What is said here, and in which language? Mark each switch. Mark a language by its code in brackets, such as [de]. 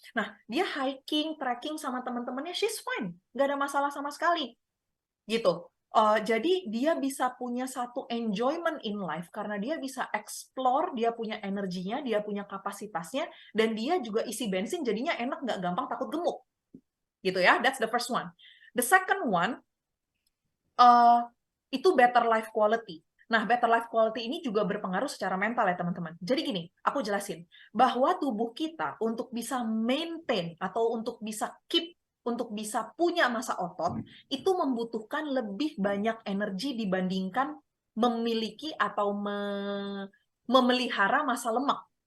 [id] Nah, dia hiking, trekking sama teman-temannya, [en] she's fine. [id] Nggak ada masalah sama sekali. Gitu. Jadi dia bisa punya satu [en] enjoyment in life [id] karena dia bisa explore, dia punya energinya, dia punya kapasitasnya, dan dia juga isi bensin jadinya enak, nggak gampang takut gemuk. Gitu ya, [en] that's the first one. The second one, [id] itu [en] better life quality. [id] Nah, better life quality ini juga berpengaruh secara mental ya teman-teman. Jadi gini, aku jelasin, bahwa tubuh kita untuk bisa maintain atau untuk bisa keep, untuk bisa punya massa otot, itu membutuhkan lebih banyak energi dibandingkan memiliki atau memelihara massa lemak.